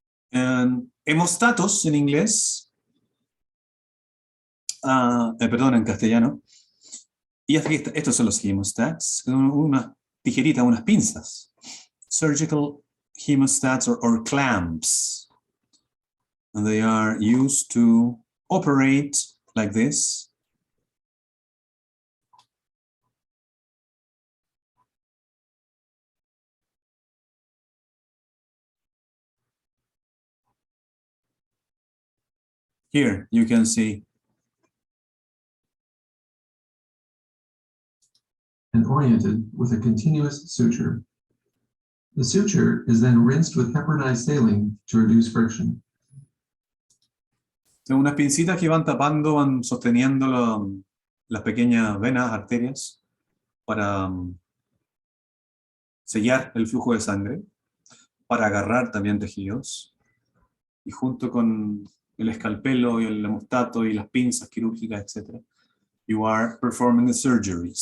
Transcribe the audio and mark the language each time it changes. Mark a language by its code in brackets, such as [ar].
[es] And hemostatos en inglés, perdón, en castellano. Y estos son los hemostats, unas tijeritas, unas pinzas. [en] Surgical hemostats or clamps. And they are used to operate like this. Here you can see. And oriented with a continuous suture. The suture is then rinsed with heparinized saline to reduce friction. [es] Son unas pincitas que van tapando, van sosteniendo las pequeñas venas, arterias, para sellar el flujo de sangre, para agarrar también tejidos, y junto con el escalpelo y el hemostato y las pinzas quirúrgicas, etc., [en] you are performing the surgery.